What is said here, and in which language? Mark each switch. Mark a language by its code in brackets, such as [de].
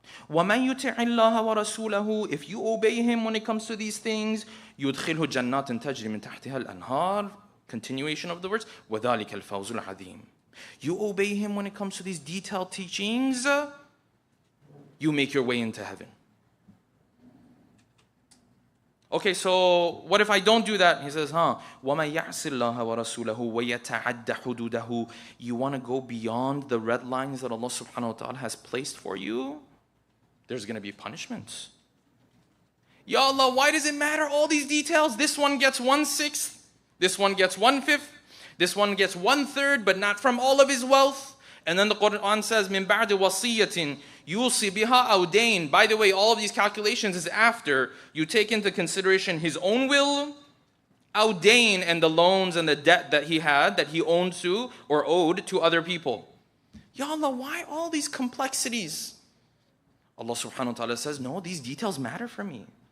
[ar] وَمَنْ يُطِعِ اللَّهَ وَرَسُولَهُ, [en] if you obey him when it comes to these things, [ar] يُدْخِلْهُ جَنَّاتٍ تَجْرِي مِنْ تَحْتِهَا الْأَنْهَارِ. [en] Continuation of the words, [ar] وَذَلِكَ الْفَوْزُ الْعَظِيمُ. [en] You obey him when it comes to these detailed teachings, you make your way into heaven. Okay, so what if I don't do that? He says, [ar] وَمَنْ يَعْصِ اللَّهَ وَرَسُولَهُ وَيَتَعَدَّ حُدُودَهُ. [en] You want to go beyond the red lines that Allah subhanahu wa ta'ala has placed for you? There's going to be punishments. Ya Allah, why does it matter all these details? This one gets 1/6, this one gets 1/5, this one gets 1/3, but not from all of his wealth. And then the Quran says, [ar] مِن بَعْدِ وَصِيَّةٍ يُوصِي بِهَا أَوْ دَيْنٍ. [en] By the way, all of these calculations is after you take into consideration his own will, [ar] أَوْ دَيْنٍ, [en] and the loans and the debt that he had, that he owned to or owed to other people. Ya Allah, why all these complexities? Allah subhanahu wa ta'ala says, no, these details matter for me.